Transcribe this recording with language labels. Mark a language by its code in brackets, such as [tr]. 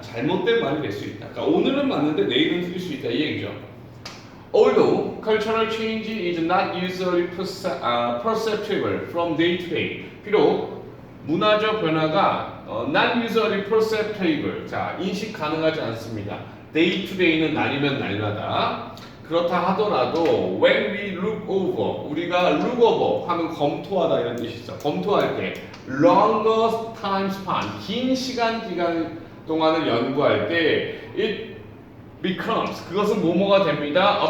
[ko] 잘못된 말이 될 수 있다. 그러니까 오늘은 맞는데 내일은 틀릴 수 있다 이 얘기죠. [en] Although cultural change is not usually perceptible from day to day. [ko] 비록 문화적 변화가 [en] not usually perceptible. [ko] 자, 인식 가능하지 않습니다. day to day는 날이면 날마다. 그렇다 하더라도 [en] when we look over [ko] 우리가 look over 하면 검토하다 이런 뜻이 있어. 검토할 때 [en] longer time span [ko] 긴 시간 기간 동안을 연구할 때 [en] it becomes [ko] 그것은 뭐뭐가 됩니다.